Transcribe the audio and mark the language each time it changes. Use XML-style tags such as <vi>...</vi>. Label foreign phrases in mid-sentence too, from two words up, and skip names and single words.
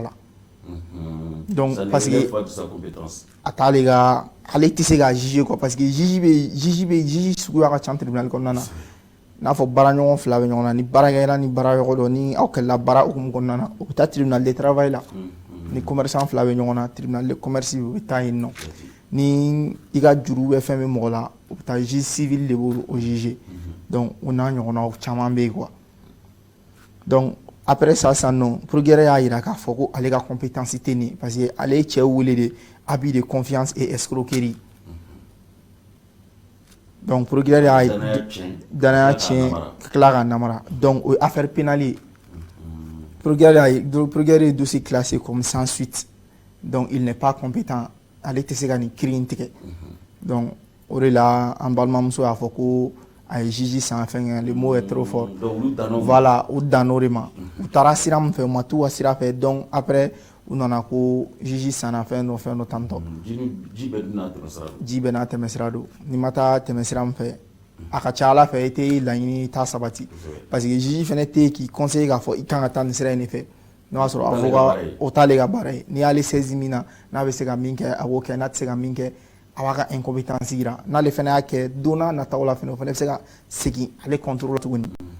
<bm>la</bm> <fr>donc parce que</fr> <bm>a t'ale ka ale tɛ se ka juger</bm> <fr>quoi parce que</fr> <bm>juge suguya ka ca tribunal kɔnɔna na n'a fɔ baaraɲɔgɔn fila bɛ ɲɔgɔn na ni baarakɛla ni baaraɲɔgɔn dɔ ni aw kɛlɛla baara hukumu kɔnɔna na o bɛ taa</bm> <fr>tribunal de travail</fr> <bm>la ni commerçant fila bɛ ɲɔgɔn na</bm> <fr>tribunal de commerce</fr> <bm>o bɛ taa yen nɔ ni i ka juru bɛ fɛn bɛ mɔgɔ la o bɛ taa</bm> <fr>juge civil</fr> <bm>de b'o juger donc o n'a ɲɔgɔnnaw caman bɛ yen</bm> <fr>quoi donc après ça</fr> <bm>sisan nɔ procureur y'a jira k'a fɔ ko ale ka compétence tɛ nin</bm> <fr>parce que</fr> <bm>ale ye cɛ wele de</bm> <fr>abus de confiance et escroquerie donc procureur</fr> <bm>y'a danaya tiɲɛ ka tila k'a namara donc o ye</bm> <fr>affaire pénale</fr> <bm>ye procureur ye</bm> <fr>dossier classé comme sans suite donc il n'est pas compétent</fr> <bm>ale tɛ se ka nin kiiri in tigɛ donc o de la an balimamuso y'a fɔ ko a ye juge san fɛn</bm> <fr>le mot est trop fort voilà</fr> <bm>u danna de ma u taara sira min fɛ u ma t'u ka sira fɛ</bm> <fr>donc après</fr> <bm>u nana ko juge sanna fɛn dɔ tantɔ ji bɛɛ n'a tɛmɛsira don n'i ma taa tɛmɛsira min fɛ a ka ca ala fɛ i tɛ laɲini t'a sabati</bm> <fr>parce que</fr> <bm>juge fɛnɛ tɛ yen k'i conseiller k'a fɔ i kan ka taa nin sira in de fɛ n'o y'a sɔrɔ avocat o t'ale ka baara ye n'i y'ale saisi min na n'a bɛ se ka min kɛ a b'o kɛ n'a tɛ se ka min kɛ a b'a ka incompétence yira n'ale fɛnɛ y'a kɛ don n'a nataw la fɛnɛ o fɛnɛ bɛ se ka segin ale contrôle la tuguni</bm>